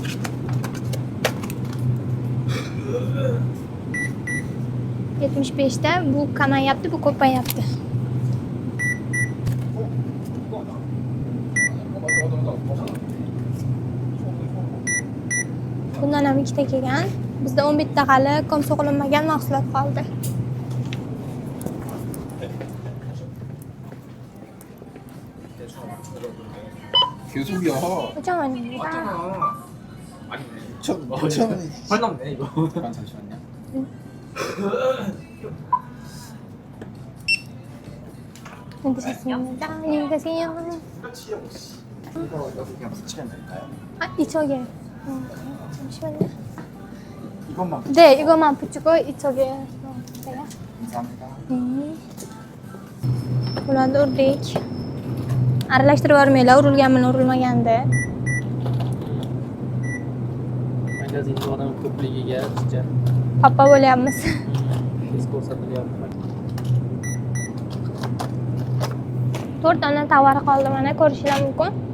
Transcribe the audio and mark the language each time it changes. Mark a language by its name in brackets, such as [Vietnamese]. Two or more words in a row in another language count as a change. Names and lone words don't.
[Uzbek] Yetmiş beşte bu kamayapti, bu ko'payapti. Bundan ham ikkita kelgan. Bizda 11 ta hali komso qilinmagan mahsulot qoldi. [Korean] 계속이야. 잠깐만요. 맞잖아. 아니네. 천 어, 원이. 헐 넘네 이거. 잠시만요. 네, 드셨습니다. 안녕히 계세요. 이거 여기 그냥 붙이면 될까요? 아, 이쪽에. 잠시만요. 이것만 붙여. 네, 이거만 붙이고 이쪽에 넣어주세요. 감사합니다. 네. [Uzbek] Ularni urdik. Aralashtirib yubormanglar, urilganmi, urilmaganda. Magazinda odam ko'pligiga sizcha Papa bo'lyapmiz. tez ko'rsatilyapti. 4 dona tovar qoldi, mana ko'rishinglar mumkin.